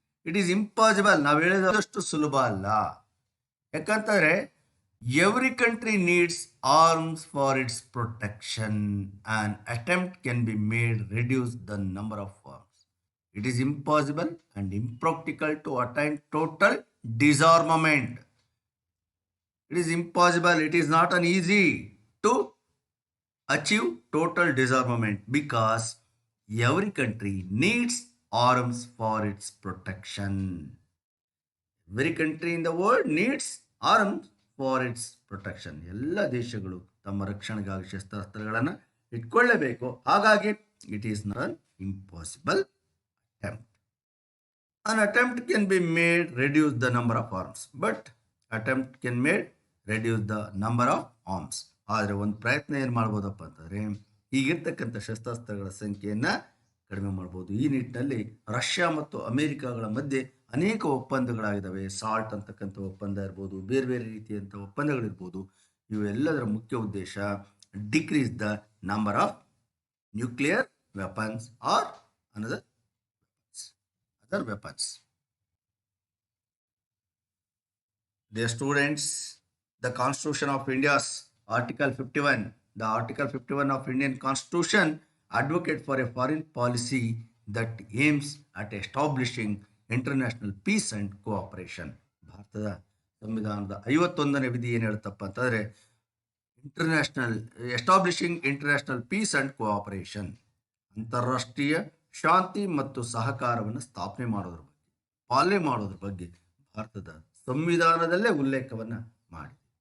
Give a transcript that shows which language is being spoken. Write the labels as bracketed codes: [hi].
[en] it is impossible, [kn] ನಾವು ಹೇಳಿದಷ್ಟು ಸುಲಭ ಅಲ್ಲ. ಯಾಕಂತಂದರೆ [en] Every country needs arms for its protection. And attempt can be made reduce the number of arms. It is impossible and impractical to attain total disarmament. It is impossible, it is not an easy to achieve total disarmament because every country needs arms for its protection. Every country in the world needs arms for its protection. [kn] ಎಲ್ಲ ದೇಶಗಳು ತಮ್ಮ ರಕ್ಷಣೆಗಾಗಿ ಶಸ್ತ್ರಾಸ್ತ್ರಗಳನ್ನು ಇಟ್ಕೊಳ್ಳೇಬೇಕು. ಹಾಗಾಗಿ [en] it is not an impossible attempt. An attempt can be made reduce the number of arms, but attempt can made reduce the number of arms. [kn] ಆದರೆ ಒಂದು ಪ್ರಯತ್ನ ಏನು ಮಾಡ್ಬೋದಪ್ಪ ಅಂತಂದರೆ, ಈಗಿರ್ತಕ್ಕಂಥ ಶಸ್ತ್ರಾಸ್ತ್ರಗಳ ಸಂಖ್ಯೆಯನ್ನು ಕಡಿಮೆ ಮಾಡ್ಬೋದು. ಈ ನಿಟ್ಟಿನಲ್ಲಿ ರಷ್ಯಾ ಮತ್ತು ಅಮೇರಿಕಾಗಳ ಮಧ್ಯೆ ಅನೇಕ ಒಪ್ಪಂದಗಳಾಗಿದ್ದಾವೆ. ಸಾಲ್ಟ್ ಅಂತಕ್ಕಂಥ ಒಪ್ಪಂದ ಇರ್ಬೋದು, ಬೇರೆ ಬೇರೆ ರೀತಿಯಂಥ ಒಪ್ಪಂದಗಳಿರ್ಬೋದು. ಇವೆಲ್ಲದರ ಮುಖ್ಯ ಉದ್ದೇಶ [en] Decrease the number of nuclear weapons or other weapons. Dear students, the Constitution of India's Article 51. The Article 51 of Indian Constitution advocate for a foreign policy that aims at establishing international peace and cooperation. [kn] ಭಾರತದ ಸಂವಿಧಾನದ 51ನೇ ವಿಧಿ ಏನು ಹೇಳುತ್ತಪ್ಪ ಅಂತಂದರೆ [en] international establishing international peace and cooperation, [kn] ಅಂತಾರಾಷ್ಟ್ರೀಯ ಶಾಂತಿ ಮತ್ತು ಸಹಕಾರವನ್ನು ಸ್ಥಾಪನೆ ಮಾಡೋದ್ರ ಬಗ್ಗೆ, ಪಾಲನೆ ಮಾಡೋದ್ರ ಬಗ್ಗೆ ಭಾರತದ ಸಂವಿಧಾನದಲ್ಲೇ ಉಲ್ಲೇಖವನ್ನು ಮಾಡಿದೆ.